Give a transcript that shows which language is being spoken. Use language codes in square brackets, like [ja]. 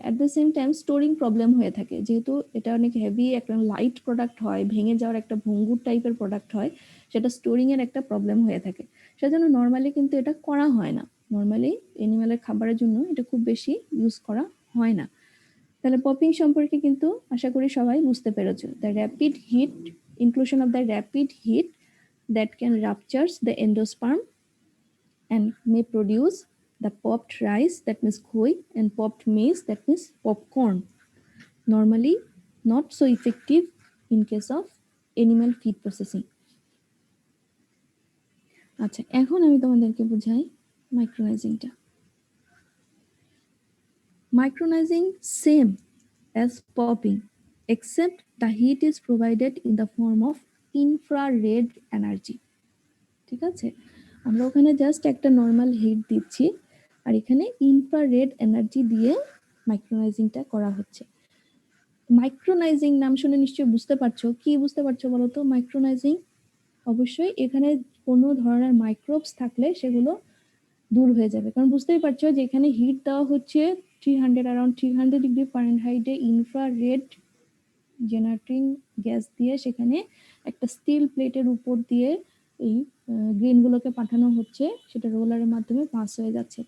[en] at the same time [bn] storing problem হয়ে থাকে, যেহেতু এটা অনেক হেভি একটা লাইট প্রোডাক্ট হয়, ভেঙে যাওয়ার একটা ভঙ্গুর টাইপের প্রোডাক্ট হয়, সেটা স্টোরিং এর একটা প্রবলেম হয়ে থাকে। সেজন্য নর্মালি কিন্তু এটা করা হয় না, নর্মালি অ্যানিমালের খাবারের জন্য এটা খুব বেশি ইউজ করা হয় না। তাহলে পপিং সম্পর্কে কিন্তু আশা করি সবাই বুঝতে পেরেছো। [en] The rapid heat, inclusion of the rapid heat that can ruptures the endosperm and may produce the popped rice, that means khoi, and popped maize, that means popcorn, normally not so effective in case of animal feed processing. [bn] আচ্ছা, এখন আমি তোমাদেরকে বুঝাই মাইক্রোনাইজিংটা। [en] Micronizing same as popping, except the heat is provided in the form of infrared energy. [bn] ঠিক আছে, আমরা ওখানে just একটা নর্মাল হিট দিচ্ছি, আর এখানে ইনফ্রারেড এনার্জি দিয়ে মাইক্রোনাইজিংটা করা হচ্ছে। মাইক্রোনাইজিং নাম শুনে নিশ্চয়ই বুঝতে পারছো, কি বুঝতে পারছো বলো তো? মাইক্রোনাইজিং, অবশ্যই এখানে কোনো ধরনের মাইক্রোবস থাকলে সেগুলো দূর হয়ে যাবে, কারণ বুঝতেই পারছো যে এখানে হিট দেওয়া হচ্ছে 300, around 300 degree ফারেনহাইটে infrared generating gas দিয়ে, সেখানে একটা স্টিল প্লেটের উপর দিয়ে এই গ্রেনগুলোকে পাঠানো হচ্ছে, সেটা রোলারের মাধ্যমে পাস হয়ে যাচ্ছে।